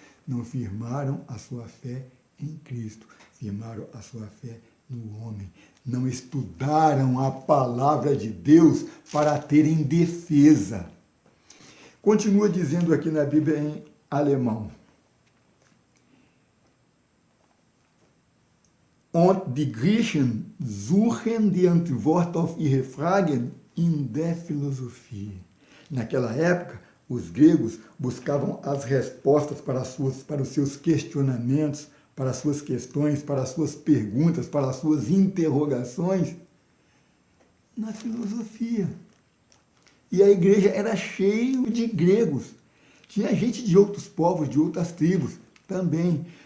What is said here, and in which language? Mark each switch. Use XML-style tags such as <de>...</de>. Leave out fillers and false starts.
<pt>Não firmaram a sua fé em Cristo, firmaram a sua fé no homem. Não estudaram a palavra de Deus para terem defesa. Continua dizendo aqui na Bíblia em alemão.</pt> <de>Und die Griechen suchen die Antwort auf ihre Fragen in der Philosophie.</de> <pt>Naquela época, os gregos buscavam as respostas para os seus questionamentos, para as suas questões, para as suas perguntas, para as suas interrogações na filosofia. E a igreja era cheia de gregos. Tinha gente de outros povos, de outras tribos também.</pt>